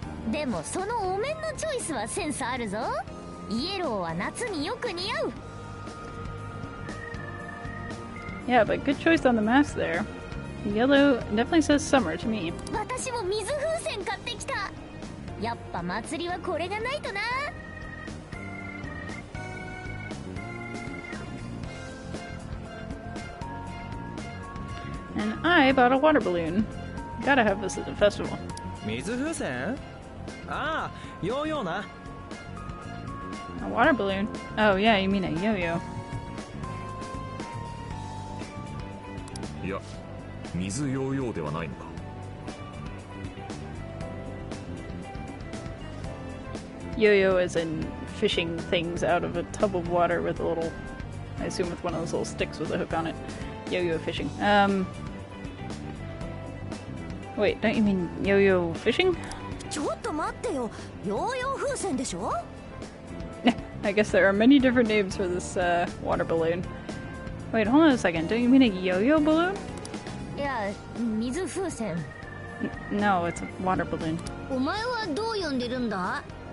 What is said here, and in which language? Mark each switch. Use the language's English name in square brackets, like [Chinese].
[Japanese] でもそのお面のチョイスはセンスあるぞ。イエローは夏によく似合う。 [English] Yeah, but good choice on the mask there. Yellow definitely says summer to me. [Japanese] 私も水風船買ってきた。やっぱ祭りはこれがないとな。 [English] And I bought a water balloon. Gotta have this at the festival. [Japanese] 水風船？ああ、ヨーヨーな。 [English] A water balloon? Oh yeah, you mean a yo-yo. [Japanese] いや、水ヨーヨーではないのか。 [English] Yo-yo is in fishing things out of a tub of water with a little, I assume with one of those little sticks with a hook on it. Yo-yo fishing. Wait, don't you mean yo-yo fishing? [Japanese] ちょっと待ってよ、ヨーヨー風船でしょ。 [English] I guess there are many different names for this water balloon. Wait, hold on a second. Don't you mean a yo-yo balloon? [Japanese] いや、水風船。 [English] No, it's a water balloon. [Japanese] お前はどう呼んでるんだ？